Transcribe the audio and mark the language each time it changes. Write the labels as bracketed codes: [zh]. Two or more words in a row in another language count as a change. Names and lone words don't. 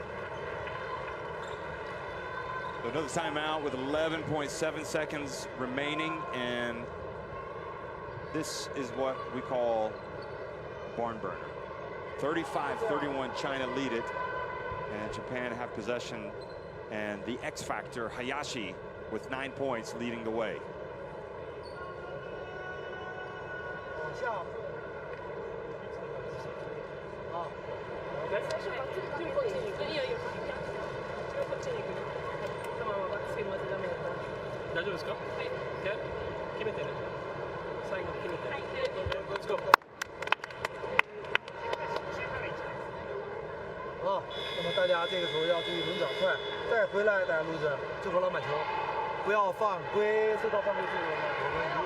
[en] Another timeout with 11.7 seconds remaining, and this is what we call barn burner. 35-31, China lead it, and Japan have possession, and the X factor, Hayashi, with 9 points, leading the way. [zh] 往下。好。 [ja] 大丈夫ですか？はい。決めてね。最後決めて。はい。 [en] Let's go。 [zh] 好，那么大家这个时候要注意轮转快，再回来大家录着就和篮板球，不要犯规，受到犯规记录了。